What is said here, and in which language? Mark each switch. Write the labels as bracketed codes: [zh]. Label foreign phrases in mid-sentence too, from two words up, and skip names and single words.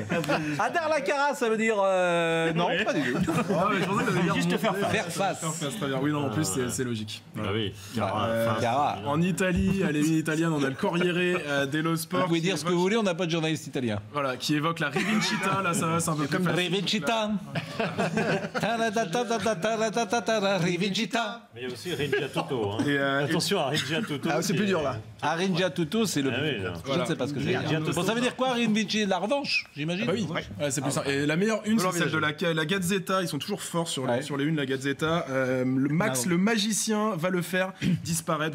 [fr] Adar Lacara, ça veut dire non, pas du tout. Ah, mais je pensais que t'allais dire Juste faire face. Faire face. Faire face, très bien. Oui, non, en plus c'est logique. Ah oui. Cara. En Italie, à l'émile italienne, on a le Corriere dello Sport. Vous pouvez qui dire ce que évoque- vous voulez, on n'a pas de journaliste italien. Voilà, qui évoque la Rivincita, là ça va, c'est un peu plus facile. Rivincita. Rivincita. Mais il y a aussi Regia Tutto. Hein. Et, Attention à Regia Tutto. Ah, c'est plus dur là. Arinja Tutto, c'est le. Ah oui, là. Je ne sais pas ce que c'est. Bon, ça veut dire quoi, Rinvici? La revanche, j'imagine. Bah oui, ouais, c'est plus simple. Et la meilleure une, c'est celle de la Gazzetta. Ils sont toujours forts sur les unes, la Gazzetta. Le magicien, va le faire disparaître.